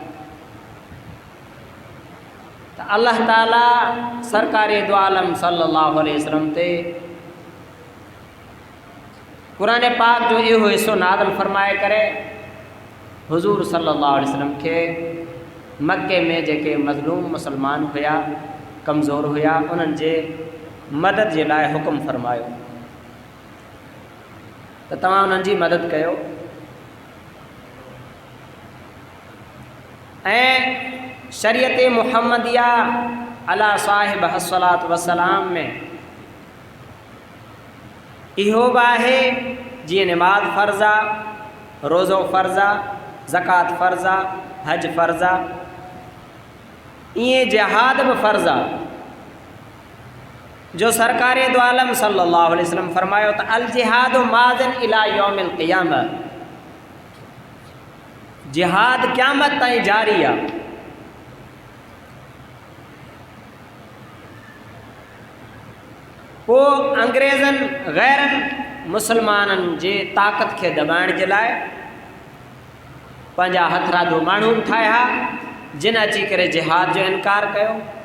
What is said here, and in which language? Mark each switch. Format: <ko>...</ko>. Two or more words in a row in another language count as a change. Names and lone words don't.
<sd>त अल्लाह ताला सरकारे दो आलम</sd> <ar>صلى الله عليه وسلم</ar> <sd>ते क़ुरान पाक जो इहो हिस्सो नाज़िल फरमाए करे हुज़ूर</sd> <ar>صلى الله عليه وسلم</ar> <sd>खे मक्के में जेके मज़लूम मुसलमान हुया, कमज़ोर हुया, उन्हनि जे मदद जे लाइ हुकुम फरमायो त तव्हां उन्हनि जी मदद कयो। ऐं शरीयत मुहम्मदिया</sd> <ar>على صاحبها الصلاة والسلام</ar> <sd>में इहो बि आहे जीअं निमाज़ फ़र्ज़ आहे, रोज़ो फ़र्ज़ आहे, ज़कात फ़र्ज़ आहे, हज फ़र्ज़ आहे, ईअं जिहाद बि फ़र्ज़ आहे जो सरकारे दो आलम</sd> <ar>صلى الله عليه وسلم</ar> <sd>फरमायो त</sd> <ar>الجهاد ماض إلى يوم القيامة,</ar> <sd>जिहाद क़यामत ताईं जारी आहे। पोइ अंग्रेज़नि ग़ैरनि मुसलमाननि जे ताक़त खे दॿाइण जे लाइ पंहिंजा हथरादो माण्हू ठाहिया जिन अची करे जिहाद जो इनकार कयो।</sd>